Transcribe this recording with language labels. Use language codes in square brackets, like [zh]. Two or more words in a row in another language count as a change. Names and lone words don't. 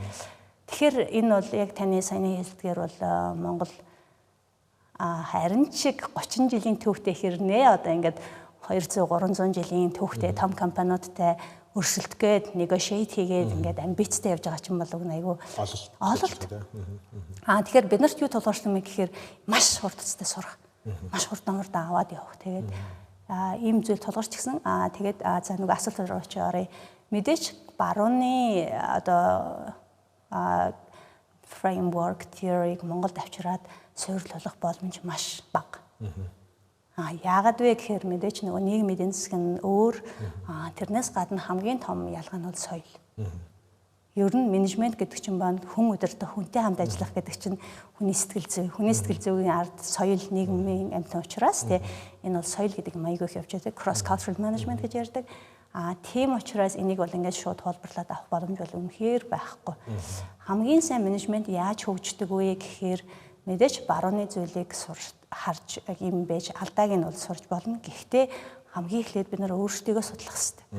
[mn] Тэгэхээр энэ бол яг таны саяны хэлдгээр бол Монгол харин чиг 30 жилийн түүхтэй хэрнээ одоо ингээд 200 300 жилийн түүхтэй том компаниудтай өрсөлдгээд negotiate хийгээд ингээд амбицтай явж байгаа ч юм болов айгүй ололт. Тэгэхээр бид нарт юу тулгуурсан мэ гэхээр маш хурдцтай сурах. Маш хурдан аваад явах. Тэгээд ийм зүйл тулгуурч гисэн. Тэгээд за нэг асуулт руу очиорой. Мэдээч барууны одоо [en] framework theory- [mn] г Монголд авчираад суйрлуулах боломж маш бага. Яагаад вэ гэхээр мэдээч нөгөө нийгмийн эдийн засаг нь өөр тэрнээс гадна хамгийн том ялгаа нь бол соёл. Ер нь менежмент гэдэг чинь банд хүн удирдах, хүнтэй хамт ажиллах гэдэг чинь хүний сэтгэл зүй. Хүний сэтгэл зүйн ард соёл нийгмийн амьтан учраас энэ бол соёл гэдэг маяг их явж байгаа. [en] Cross cultural management [mn] гэж ярьдаг. Тийм учраас энийг бол ингээд шууд хуулбарлаад авах боломж бол үнэхээр байхгүй. Хамгийн сайн менежмент яаж хөгждөг вэ гэхээр мэдээч барууны зүйлийг харж юм байж алдааг нь бол сурж болно. Гэхдээ хамгийн эхлээд бид нар өөрсдийгөө судлах хэрэгтэй.